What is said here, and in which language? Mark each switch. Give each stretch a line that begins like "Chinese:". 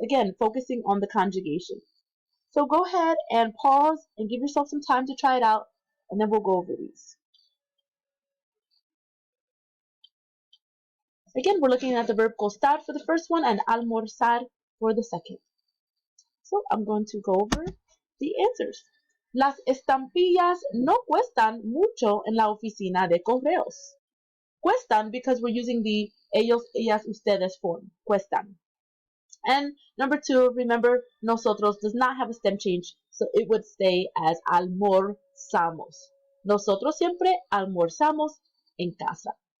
English: Again, focusing on the conjugation. So go ahead and pause and give yourself some time to try it out, and then we'll go over these. Again, we're looking at the verb costar for the first one and almorzar for the second. So I'm going to go over the answers.
Spanish: Las estampillas no cuestan mucho en la oficina de correos.
English: Cuestan because we're using the ellos, ellas, ustedes form. Cuestan. And number 2, remember, nosotros does not have a stem change, so it would stay as almorzamos.
Spanish: Nosotros siempre almorzamos en casa.